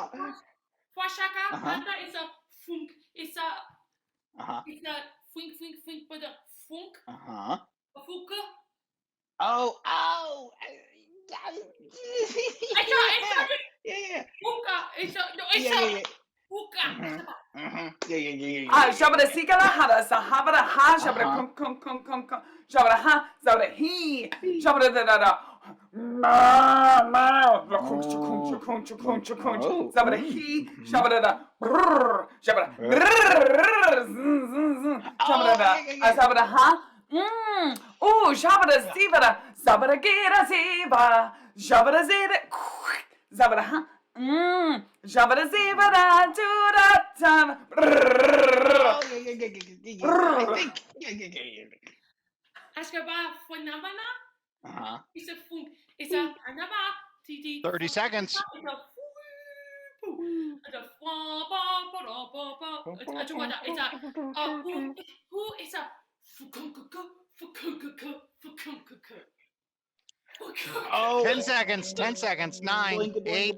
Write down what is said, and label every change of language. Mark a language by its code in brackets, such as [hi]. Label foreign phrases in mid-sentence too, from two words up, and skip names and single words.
[en] Washaka. It's a funk. It's a. It's a fink, but a funk. A fuka. Oh. Yeah. Fuka. It's a. No, it's a. Fuka. Shabada sikala hada sahabada ha shabada kum shabada ha shabada he shabada da shabada he shabada da shabada shabada ha oh shabada sibada shabada gira siba shabada zida shabada ha Shabada zibada dura tam. Ashkaba Fuanabana. It's a funk. It's a anaba. 30 seconds. It's Oh, 10 seconds, 10 seconds, 9, 8.